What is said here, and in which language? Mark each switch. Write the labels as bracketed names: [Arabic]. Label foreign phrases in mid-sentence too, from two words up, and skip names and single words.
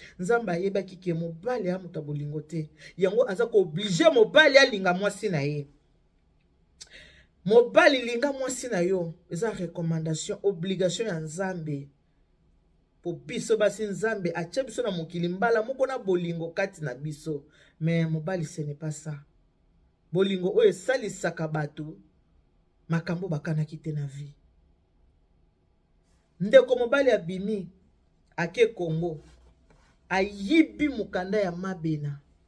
[Lingala] Nzambe ayebaki ke mobali ya moto ya bolingo te. Yango aza ko oblige mobali alinga mwasi na ye. Mobali linga mwasi na yo. Eza [French] recommandation, obligation [Lingala] ya Nzambe. Po biso basi Nzambe atia biso na mokili mbala moko na bolingo kati na biso. Mais mobali, [French] ce n'est pas ça. [Lingala] Bolingo oyo esalisaka bato, makambo bakanaki te na vie. Ndeko mobali abimi, ake Congo, ayibi mokanda ya Mabena.